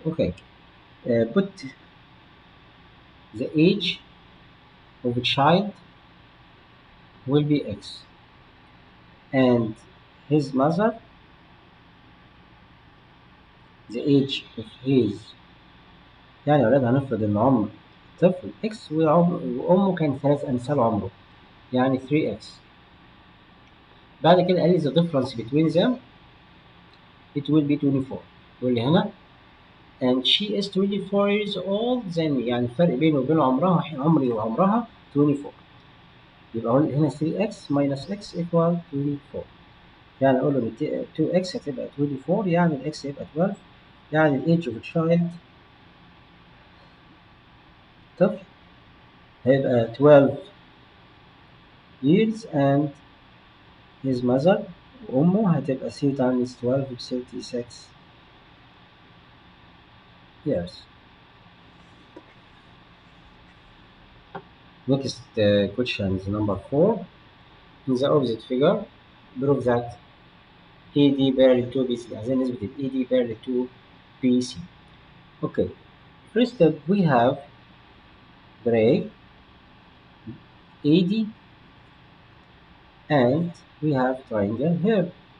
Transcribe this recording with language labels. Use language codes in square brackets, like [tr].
[en] Okay, put the age of a child will be x and his mother, the age of his، [ar] يعني يا ولاد هنفرض ان عمر طفل x وامه كان 3 امثال عمره يعني 3x. بعد كده قال لي [en] the difference between them it will be 24. [ar] يقول لي هنا [en] and she is 24 years old than me، [ar] يعني الفرق بينه وبين عمري وعمرها 24. يبقى هنا [en] 3x minus x equal 24. [ar] يعني اقول له 2x هتبقى 24 يعني الاكس هيبقى 12 يعني الايدج اوف تشايلد طفل هيبقى 12 years [en] and his mother [ar] وامه هتبقى 3 times 12 ب 36 years. [en] Next question is number 4. In the opposite figure prove that AD parallel to BC. [ar] عايزين نثبت ال AD parallel to BC. Okay. [en] First step we have break AD and we have triangle here.